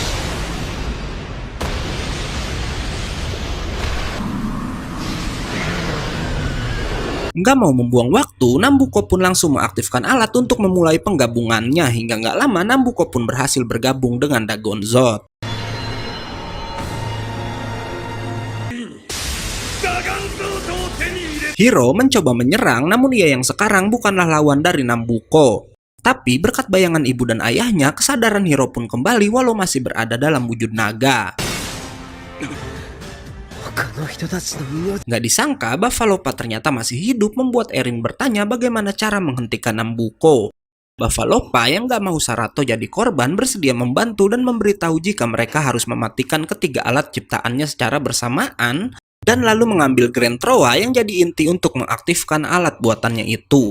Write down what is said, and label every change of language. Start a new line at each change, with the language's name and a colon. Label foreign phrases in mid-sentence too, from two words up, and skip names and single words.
Indonesian: Nggak mau membuang waktu, Nambuko pun langsung mengaktifkan alat untuk memulai penggabungannya, hingga nggak lama Nambuko pun berhasil bergabung dengan Dagonzot. Hiro mencoba menyerang, namun ia yang sekarang bukanlah lawan dari Nambuko. Tapi berkat bayangan ibu dan ayahnya, kesadaran Hiro pun kembali walau masih berada dalam wujud naga.
Japanese: 他の人たちの命
Indonesian: Nggak disangka Bavalopa ternyata masih hidup, membuat Erin bertanya bagaimana cara menghentikan Nambuko. Bavalopa yang nggak mau Sarato jadi korban bersedia membantu dan memberitahu jika mereka harus mematikan ketiga alat ciptaannya secara bersamaan dan lalu mengambil Grand Troa yang jadi inti untuk mengaktifkan alat buatannya itu.